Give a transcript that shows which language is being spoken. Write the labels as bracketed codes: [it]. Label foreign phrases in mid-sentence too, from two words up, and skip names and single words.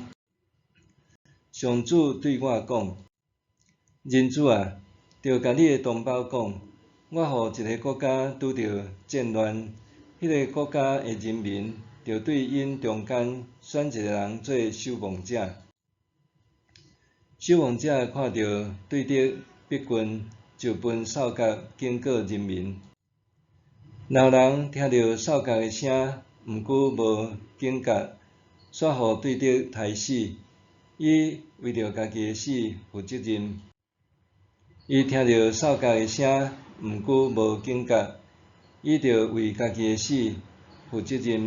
[nan] 上主对我讲：人子啊，着甲你的同胞讲，我予一个国家拄着战乱，迄个国家的人民着对因中间选一个人做守望者。守望者看到对敌逼近，就分哨角警告人民。若人听到哨角的声，毋过无警觉，煞予对敌杀死，伊为着家己的死负责任。伊听到哨角的声，毋过无警觉，伊着为家己的死负责任。